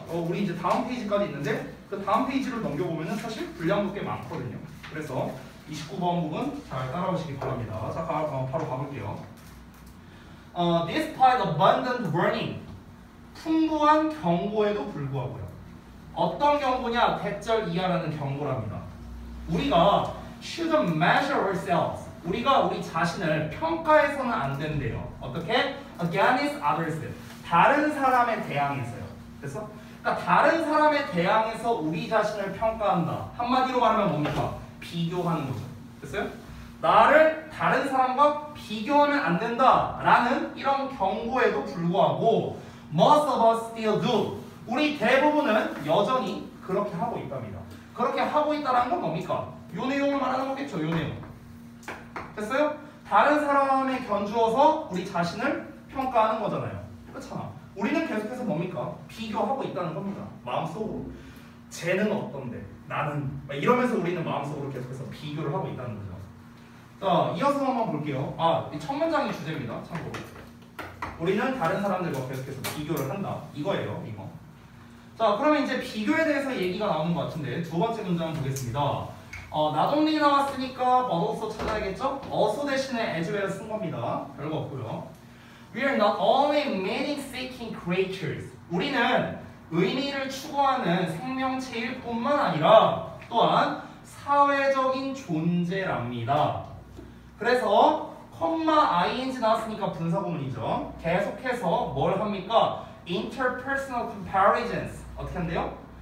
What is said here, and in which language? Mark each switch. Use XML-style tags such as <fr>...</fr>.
<ko>우리 이제 다음 페이지까지 있는데 그 다음 페이지를 넘겨보면은 사실 분량도 꽤 많거든요. 그래서 29번 부분 잘 따라오시기 바랍니다. 자, 바로 가볼게요.</ko> <en>Despite abundant warning.</en> <ko>풍부한 경고에도 불구하고요. 어떤 경고냐? 대절 이하라는 경고랍니다. 우리가</ko> <en>shouldn't measure ourselves.</en> <ko>우리가 우리 자신을 평가해서는 안 된대요. 어떻게?</ko> <en>Against others.</en> <ko>다른 사람에 대항해서요. 됐어? 그러니까 다른 사람에 대항해서 우리 자신을 평가한다. 한마디로 말하면 뭡니까? 비교하는 거죠. 됐어요? 나를 다른 사람과 비교하면 안 된다라는 이런 경고에도 불구하고</ko> <en>most of us still do.</en> <ko>우리 대부분은 여전히 그렇게 하고 있답니다. 그렇게 하고 있다는 건 뭡니까? 요 내용을 말하는 거겠죠. 요 내용. 됐어요? 다른 사람에 견주어서 우리 자신을 평가하는 거잖아요. 그렇잖아. 우리는 계속해서 뭡니까? 비교하고 있다는 겁니다. 마음속으로. 쟤는 어떤데? 나는 이러면서 우리는 마음속으로 계속해서 비교를 하고 있다는 거죠. 자, 이어서 한번 볼게요. 이 첫 문장이 주제입니다. 참고로. 우리는 다른 사람들과 계속해서 비교를 한다. 이거예요. 이거. 자, 그러면 이제 비교에 대해서 얘기가 나오는 것 같은데 두 번째 문장 보겠습니다.</ko> <en>not only</en> <ko>나왔으니까</ko> <en>but also</en> <ko>찾아야겠죠? also 대신에 as well 쓴 겁니다. 별거 없고요.</ko> <en>We are not only meaning-seeking creatures.</en> <ko>우리는 의미를 추구하는 생명체일 뿐만 아니라 또한 사회적인 존재랍니다. 그래서 ing 나왔으니까 분사구문이죠. 계속해서 뭘 합니까?</ko> <en>Interpersonal comparisons.</en> <ko>어떻게 한대요?</ko>